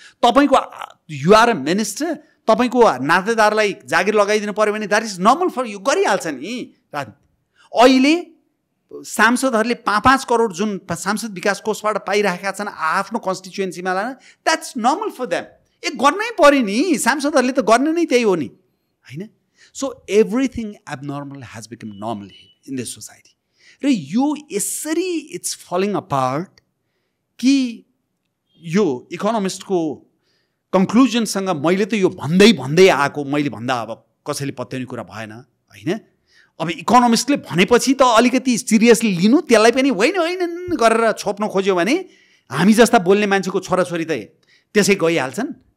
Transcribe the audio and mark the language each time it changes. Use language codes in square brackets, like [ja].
[ne] तपाईको [en] you are a minister, [ne] तपाईको नातेदारलाई जागिर लगाइदिनु पर्यो भने [en] that is normal for you, [ne] गरिहाल्छ नि। अहिले सांसदहरूले 5-5 करोड जुन सांसद विकास कोषबाट पाइरहेका छन् आफ्नो कन्स्टिट्युएन्सीमा लान, [en] that's normal for them. [ne] गर्नै पर्यो नि, सांसदहरूले त गर्ने नै त्यही हो नि, होइन? [en] So everything abnormal has become normal in this society. [ne] र यो यसरी [en] it's falling apart [ne] कि यो इकोनोमिस्टको कन्क्लुजनसँग मैले त यो भन्दै आएको, मैले भन्दा अब कसैले पत्याउने कुरा भएन होइन। अब इकोनोमिस्टले भनेपछि त अलिकति सिरियसली लिनु, त्यसलाई पनि होइन गरेर छोप्न खोज्यो भने हामी जस्ता बोल्ने मान्छेको छोराछोरी त त्यसै गइहाल्छन्।